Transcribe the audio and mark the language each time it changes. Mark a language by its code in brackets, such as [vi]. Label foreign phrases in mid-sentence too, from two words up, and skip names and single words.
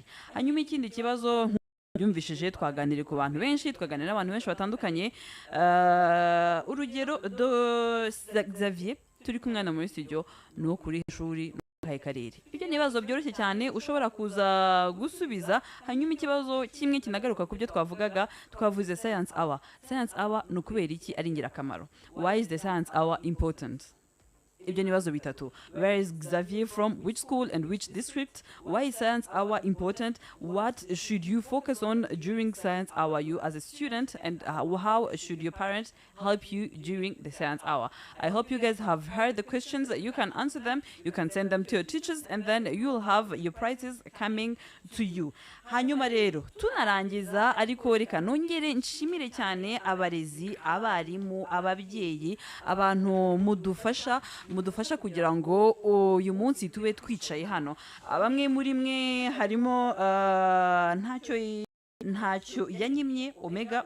[rw] Hanyuma ikindi kibazo byumvishije twaganiriye ku bantu benshi, twaganira n'abantu benshi batandukanye. Urugero Xavier turi kumwe na muri studio no kuri ishuri karere. Ibyo ni ibibazo byoroshye cyane ushobora kuza gusubiza. Hanyuma ikibazo kimwe kinagaruka ku byo twavugaga, twavuze [en] science hour. Science hour [rw] ni ukubera iki ari ingirakamaro? [en] Why is the science hour important? [rw] Ibyo ni ibibazo bitatu. [en] Where is Xavier from? Which school and which district? Why is science hour important? What should you focus on during science hour, you as a student? And how should your parents help you during the science hour? I hope you guys have heard the questions. You can answer them. You can send them to your teachers and then you'll have your prizes coming to you. [rw] Hanyuma rero tunarangiza ariko reka nongere nshimire cyane abarezi, abarimu, ababyeyi, abantu mudufasha kugira ngo uyu munsi tube twicaye hano. Bamwe muri mwe harimo ntacyo yanyimye Omega.